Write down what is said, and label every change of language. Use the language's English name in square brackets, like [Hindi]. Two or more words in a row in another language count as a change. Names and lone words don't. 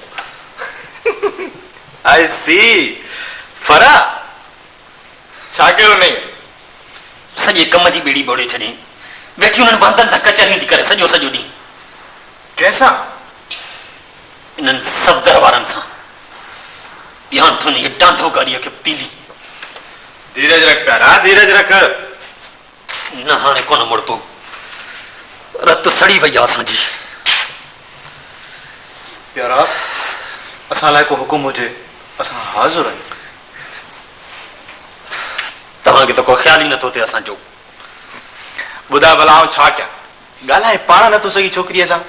[Sindhi] आई सी फरा छा कयो नहीं सॼे कम जी ॿेड़ी ॿोड़े छॾी वेठी हुननि वांदनि सां कचहरियूं थी करे सॼो ॾींहुं कैसा इन्हनि सफ़दर वारनि सां ध्यानु थो नी डांडो गाड़ीअ खे पीली धीरज रख प्यारा धीरज रख न हाणे कोन मुड़तो रत सड़ी वई आहे असांजी प्यारा असां लाइ को हुकुम हुजे असां हाज़िर आहियूं तव्हांखे त को ख़्याल ई नथो थिए असांजो ॿुधा भला आउं छा कयां ॻाल्हाए पाण नथो सघी छोकिरीअ सां